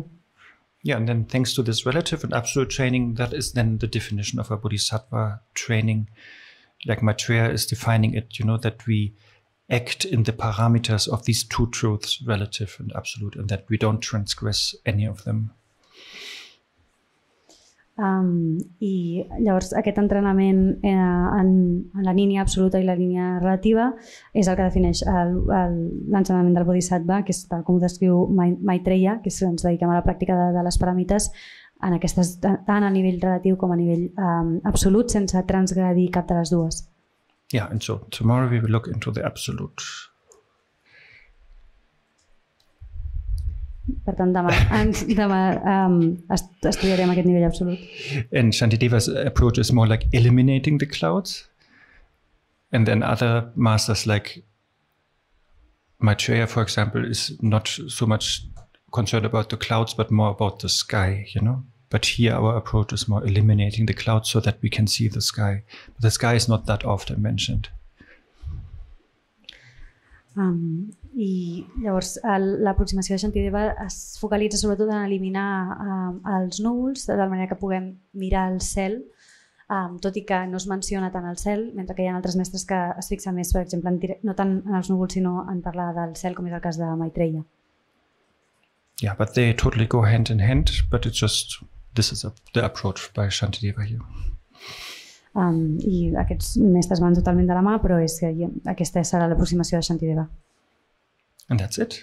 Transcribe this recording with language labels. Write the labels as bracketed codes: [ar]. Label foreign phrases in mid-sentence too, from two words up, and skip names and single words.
[en] Yeah, and then thanks to this relative and absolute training, that is then the definition of a Bodhisattva training. Like Maitreya is defining it, that we act in the parameters of these two truths, relative and absolute, and that we don't transgress any of them. [ca] I llavors aquest entrenament en la línia absoluta i la línia relativa és el que defineix l'ensenyament del Bodhisattva, que és tal com ho descriu Maitreya, que ens dediquem a la pràctica de les paramites en aquestes, tant a nivell relatiu com a nivell absolut, sense transgredir cap de les dues. [en] Yeah, and so tomorrow we will look into the absolute. [ca] Per tant, demà estudiarem aquest nivell absolut. [en] And Shantideva's approach is more like eliminating the clouds. And then other masters like Maitreya, for example, is not so much concerned about the clouds, but more about the sky, you know. But here our approach is more eliminating the clouds so that we can see the sky. But the sky is not that often mentioned. [ca] I llavors l'aproximació de Shantideva es focalitza sobretot en eliminar els núvols de tal manera que puguem mirar el cel, tot i que no es menciona tant el cel, mentre que hi ha altres mestres que es fixen més, per exemple, no tant en els núvols sinó en parlar del cel, com és el cas de Maitreya. [en] Yeah, but they totally go hand in hand, but it's just, this is the approach by Shantideva here. [ca] I aquests mestres van totalment de la mà, però aquesta serà l'aproximació de Shantideva. [en] And that's it.